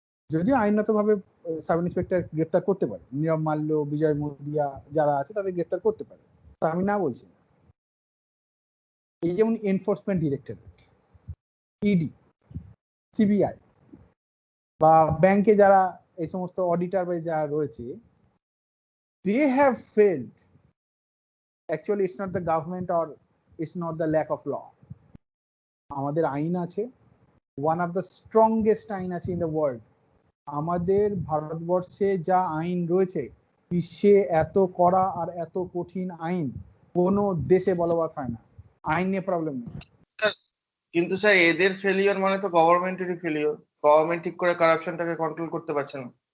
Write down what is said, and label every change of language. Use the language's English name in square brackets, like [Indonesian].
[Bangla] যদিও আইনগতভাবে sub inspector গ্রেপ্তার করতে পারে, নীরব মাল্য, বিজয় মোদিয়া যারা আছে তাদের গ্রেপ্তার করতে পারে, তা আমি না বলছি না। এই যেমন এনফোর্সমেন্ট ডিরেক্টরেট, ইডি, সিবিআই, বা ব্যাংকে যারা এই সমস্ত অডিটর বা যারা রয়েছে, [English] they have failed. Actually it's not the government or it's not the lack of law. [Bangla] আমাদের আইন আছে, [English] one of the strongest [Bangla] আইন আছে [English] in the world. [Bangla] আমাদের ভারতবর্ষে যা আইন রয়েছে, বিশ্বে এত কড়া আর এত কঠিন আইন কোনো দেশে বলবৎ হয় না। আইন নিয়ে প্রবলেম নেই। কিন্তু স্যার এদের ফেলিওর মানে তো গভর্নমেন্টেরই ফেলিওর। গভর্নমেন্ট ঠিক করে কারাপশনটাকে কন্ট্রোল করতে পারছে না।